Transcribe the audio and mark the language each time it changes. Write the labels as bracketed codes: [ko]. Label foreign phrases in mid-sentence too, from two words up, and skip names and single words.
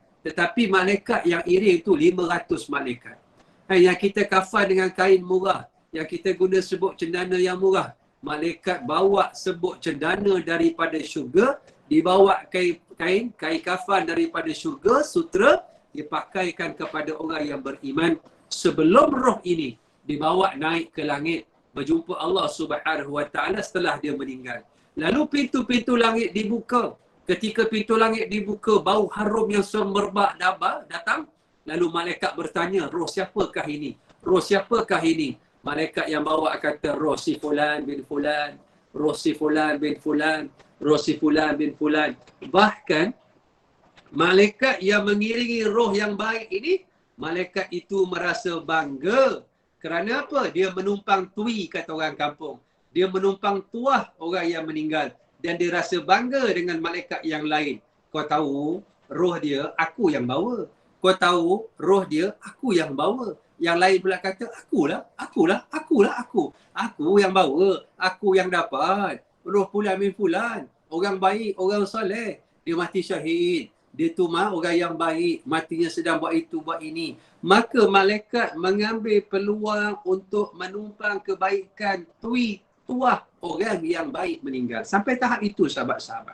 [ms] Tetapi malaikat yang iring itu 500 malaikat. Yang kita kafan dengan kain murah, yang kita guna sebut cendana yang murah, malaikat bawa sebut cendana daripada syurga, dibawa kain kafan daripada syurga, sutra, dipakaikan kepada orang yang beriman sebelum roh ini dibawa naik ke langit berjumpa [ar] Allah Subhanahu Wa Taala [ms] setelah dia meninggal. Lalu pintu-pintu langit dibuka. Ketika pintu langit dibuka, bau harum yang semerbak datang. Lalu malaikat bertanya, roh siapakah ini? Roh siapakah ini? Malaikat yang bawa kata, roh si fulan bin fulan, roh si fulan bin fulan, roh si fulan bin fulan. Bahkan malaikat yang mengiringi roh yang baik ini, malaikat itu merasa bangga. Kerana apa? Dia menumpang tui, kata orang kampung. Dia menumpang tuah orang yang meninggal. Dan dia rasa bangga dengan malaikat yang lain. Kau tahu, roh dia aku yang bawa. Kau tahu, roh dia aku yang bawa. Yang lain pula kata, akulah. Aku yang bawa, aku yang dapat. Roh fulan bin fulan, orang baik, orang soleh. Dia mati syahid. Dia tu orang yang baik, matinya sedang buat itu, buat ini. Maka malaikat mengambil peluang untuk menumpang kebaikan tuah orang yang baik meninggal. Sampai tahap itu, sahabat-sahabat.